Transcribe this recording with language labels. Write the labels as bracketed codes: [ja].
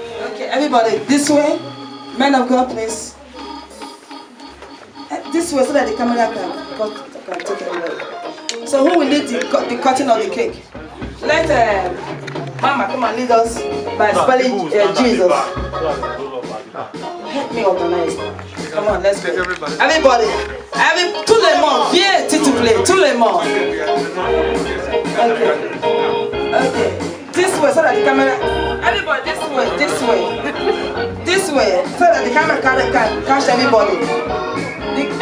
[en] Okay, everybody, this way. Men of God, please. This way, so that the camera can take it away. So who will lead the cutting of the cake? Let Mama come and lead us by spelling Jesus. Help me organize. Come on, let's go. Everybody, [fr] tout le monde, viens s'il te plaît, tout le monde. [en] Okay. This way, so that the camera. Everybody, this way, so that the camera can catch everybody.